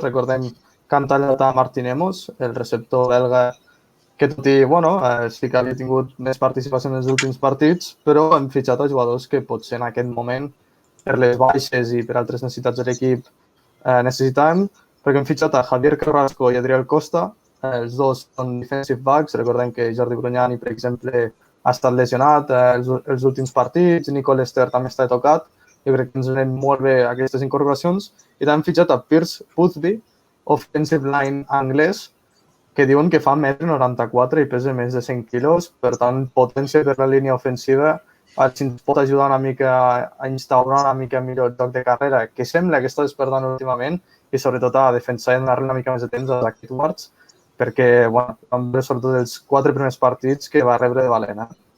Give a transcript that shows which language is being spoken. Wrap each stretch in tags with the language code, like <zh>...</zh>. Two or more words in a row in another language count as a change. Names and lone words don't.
<ca>Recordem que han tallat a Martinemos, el receptor belga, que tot i, sí que havia tingut més participació en els últims partits, però han fitxat a jugadors que potser en aquest moment, per les baixes i per altres necessitats de l'equip, necessitaven, perquè han fitxat a Javier Carrasco i Adriel Costa, els dos són</ca> <en>defensive backs.</en> <ca>Recordem que Jordi Brunyani, per exemple, ha estat lesionat els últims partits, Nico Lester també està tocat, jo crec que ens venen molt bé aquestes incorporacions, i també han fitxat a Pierce Boothby,</ca> <en>offensive line</en> <ca>anglès, que diuen que fa 1,94 m i pesa més de 100 quilos, per tant, potència per la línia ofensiva, si ens pot ajudar una mica a instaurar una mica millor el joc de carrera, que sembla que està despertant últimament, i sobretot a defensar i donar-li una mica més de temps a Zach Edwards, perquè, vam veure sobretot els 4 primers partits que va rebre de valent.</ca>